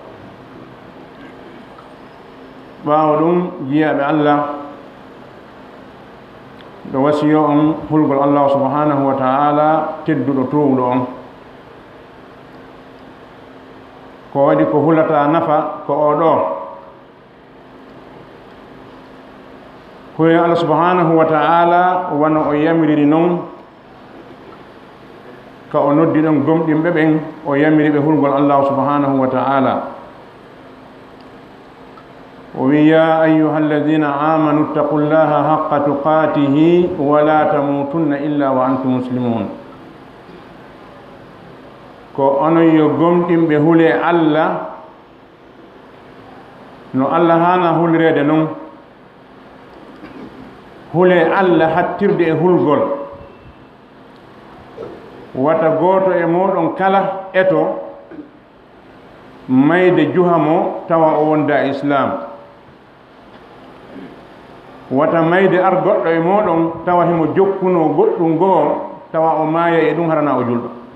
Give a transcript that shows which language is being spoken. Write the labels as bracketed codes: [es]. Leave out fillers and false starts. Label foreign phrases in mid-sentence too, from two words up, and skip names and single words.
[ff] ɓaawo ɗum, jiyaɓe allah, ɗo wasiyo on hulgol allah [ar] سبحانه وتعالى [ff] tedduɗo towɗo on, ko waɗi ko hulata nafa ko oɗo: huyo allah [ar] سبحانه وتعالى [ff] wano o yamiriri noon ka o noddi ɗon gomɗinɓe ɓen o yamiri ɓe hulgol allah [ar] سبحانه وتعالى. ويا أيها الذين آمنوا اتقوا الله حق تقاته ولا تموتن إلا وأنتم مسلمون. [ff] ko onon yo gomɗinɓe hule allah no allah hana hulirede noon. hule allah hattirde e hulgol wata gooto e moɗon kala eto mayde juhamo tawa o wonda islam, wata mayde ar goɗɗo e moɗon tawa himo jokkuno goɗɗum goo tawa o maaya e ɗum harana o julɗo.